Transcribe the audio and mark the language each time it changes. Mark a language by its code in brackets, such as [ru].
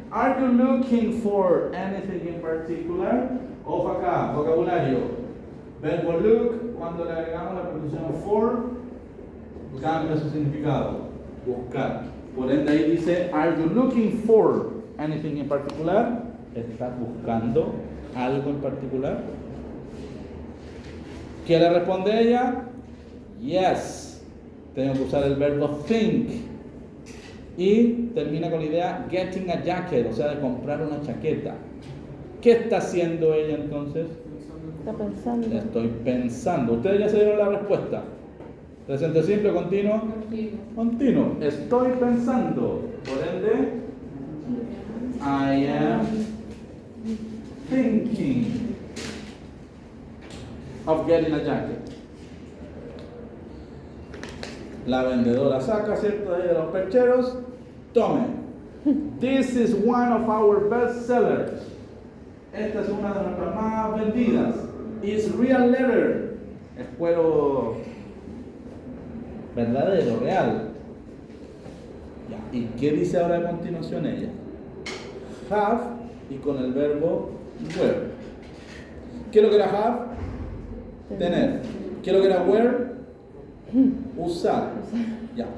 [en] Are you looking for anything in particular? [es] Ojo acá, vocabulario. Verbo look, cuando le agregamos la preposición for, cambia su significado. Buscar. Por ende ahí dice, [en] are you looking for anything in particular? [es] ¿Estás buscando algo en particular? ¿Qué le responde ella? Yes. Tengo que usar el verbo think. Y termina con la idea [en] getting a jacket, [es] o sea, de comprar una chaqueta. ¿Qué está haciendo ella entonces? Está pensando. Estoy pensando. Ustedes ya se dieron la respuesta. Presente simple, continuo. Continuo. Estoy pensando. Por ende, [en] I am thinking of getting a jacket. [es] La vendedora saca, ¿cierto? De ahí de los percheros. Tome. [en] This is one of our best sellers. [es] Esta es una de nuestras más vendidas. [en] It's real leather. [es] Es cuero verdadero, real. Ya. ¿Y qué dice ahora a continuación ella? Have y con el verbo wear. ¿Qué es lo que era have? Tener. ¿Qué es lo que era wear? Usar. Ya.